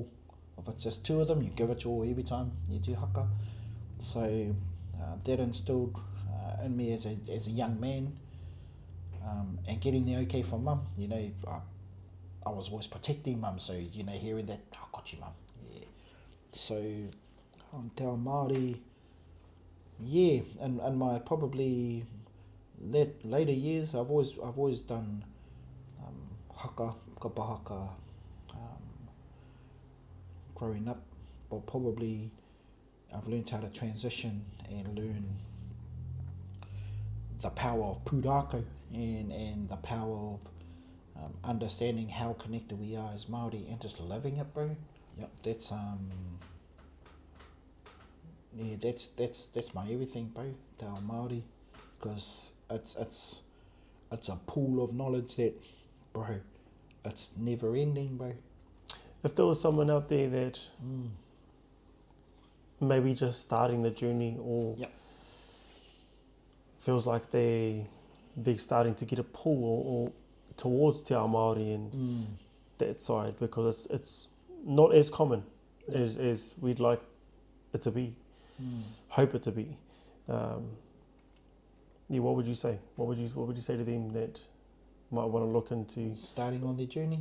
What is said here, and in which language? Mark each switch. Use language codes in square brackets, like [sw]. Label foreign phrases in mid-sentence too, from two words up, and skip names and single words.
[en] If it's just two of them, you give it your all every time you do haka. So that instilled in me as a young man, and getting the okay from mum. You know, I was always protecting mum, so, you know, hearing that, I got you, mum. Yeah. [mi] So te ao Māori, [en] yeah, and my probably later years, I've always done haka, kapahaka, growing up, but probably I've learned how to transition and learn the power of pūrākau and the power of understanding how connected we are as Māori and just living it, bro. Yep, that's my everything, bro. [mi] Te ao Māori, [en] because it's a pool of knowledge that, bro, it's never ending, bro. If there was someone out there that maybe just starting the journey, or Yep. feels like they're starting to get a pull or towards [mi] te ao Māori [en] and that side, because it's not as common as we'd like it to be, hope it to be. Yeah, what would you say? What would you say to them that might want to look into starting on their journey?